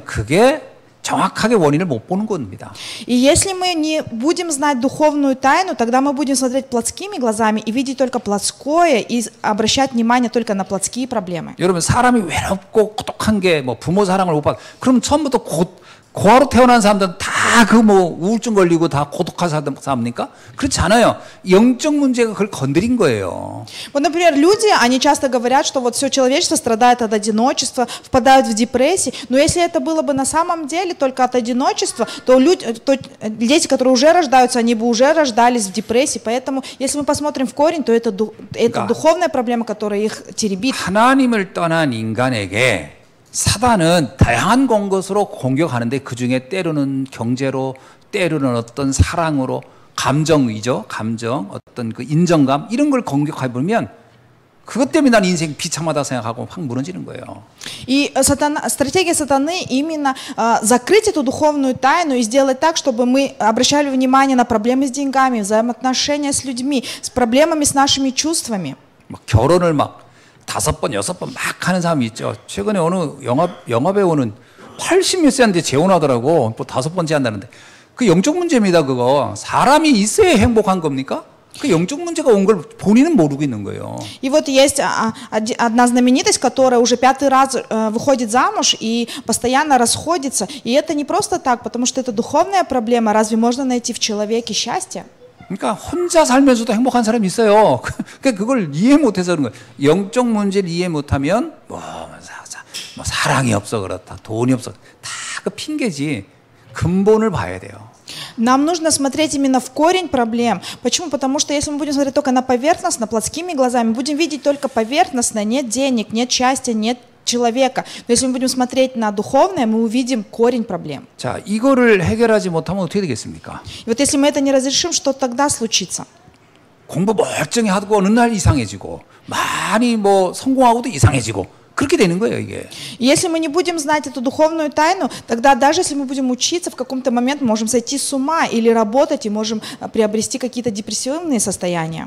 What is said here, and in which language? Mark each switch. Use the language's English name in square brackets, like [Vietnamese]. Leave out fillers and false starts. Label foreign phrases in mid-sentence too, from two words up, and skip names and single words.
[Korean] 그게 정확하게 원인을 못 보는 겁니다. [Russian] И если мы не будем знать духовную тайну, тогда мы будем смотреть плотскими глазами и видеть только плотское и обращать внимание только на плотские проблемы. [Korean] 여러분 사람이 외롭고 고독한 게 뭐 부모 사랑을 못 받. 그럼 처음부터 고아로 태어난 사람들은 다 그 뭐 우울증 걸리고 다 고독한 사람입니까? 그렇지 않아요. 영적 문제가 그걸 건드린 거예요. [Russian] Вот, например, люди, они часто говорят, что вот все человечество страдает от одиночества, впадают в депрессии. Но если это было бы на самом деле только от одиночества, то дети, которые уже рождаются, они бы уже рождались в депрессии. Поэтому, если мы посмотрим в корень, то это духовная проблема, которая их теребит. [Korean] 하나님을 떠난 인간에게 사단은 다양한 것으로 공격하는데 그중에 때로는 경제로, 때로는 어떤 사랑으로, 감정이죠. 감정, 어떤 그 인정감 이런 걸 공격해 보면 그것 때문에 난 인생 비참하다 생각하고 확 무너지는 거예요. [Russian] И стратегия сатаны именно закрыть эту духовную тайну и сделать так, чтобы мы обращали внимание на проблемы с деньгами, взаимоотношения с людьми, с проблемами с нашими чувствами. [Korean] 막 결혼을 막 5번, 6번 막 하는 사람이 있죠. 최근에 어느 영화 배우는 80몇 세인데 재혼하더라고. 뭐 5번째 한다는데. 그 영적 문제입니다, 그거. 사람이 있어야 행복한 겁니까? 그 영적 문제가 온 걸 본인은 모르고 있는 거예요. [Russian] И вот есть одна знаменитость, которая уже 5-й раз выходит замуж и постоянно расходится. И это не просто так, потому что это духовная проблема. Разве можно найти в человеке счастье? [Korean] 그러니까 혼자 살면서도 행복한 사람이 있어요. 그러니까 그걸 이해 못해서 그런 거예요. 영적 문제를 이해 못하면 뭐 사랑이 없어 그렇다, 돈이 없어 다 그 핑계지. 근본을 봐야 돼요. [Russian] Нам нужно смотреть именно в корень проблем. Почему? Потому что если мы будем смотреть только на поверхностно, плотскими глазами, будем видеть только поверхностно, нет денег, нет счастья, нет человека. Но если мы будем смотреть на духовное, мы увидим корень проблем. [Korean] 자, 이거를 해결하지 못하면 어떻게 되겠습니까? [Russian] И вот если мы это не разрешим, что тогда случится? [Korean] 공부 멀쩡히 하고 어느 날 이상해지고 많이 뭐 성공하고도 이상해지고 그렇게 되는 거예요, 이게. [Russian] Если мы не будем знать эту духовную тайну, тогда даже если мы будем учиться, в каком-то момент мы можем сойти с ума или работать и можем приобрести какие-то депрессивные состояния.